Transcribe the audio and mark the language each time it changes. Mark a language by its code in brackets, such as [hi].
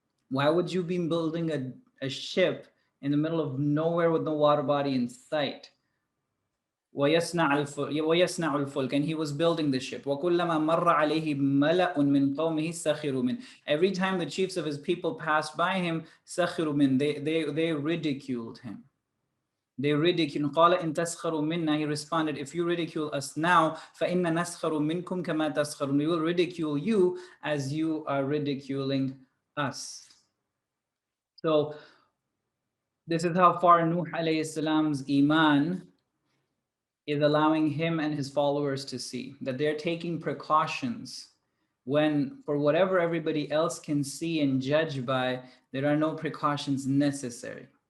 [en] Why would you be building a ship in the middle of nowhere with no water body in sight? [ar] وَيَصْنَعُ الْفُلْكَ. [en] And he was building the ship. [ar] وَكُلَّمَا مَرَّ عَلَيْهِ مَلَأٌ مِّن قَوْمِهِ سَخِرُوا مِنْ. [en] Every time the chiefs of his people passed by him, [ar] سَخِرُوا مِنْ, [en] they ridiculed him. They ridiculed. [ar] قَالَ إِن تَسْخَرُوا مِنَّا. [en] He responded, if you ridicule us now, [ar] فَإِنَّ نَسْخَرُ مِنْكُمْ كَمَا تَسْخَرُونَ. [en] We will ridicule you as you are ridiculing us. So this is how far Nuh alayhi salam's iman is allowing him and his followers to see that they're taking precautions when, for whatever everybody else can see and judge by, there are no precautions necessary.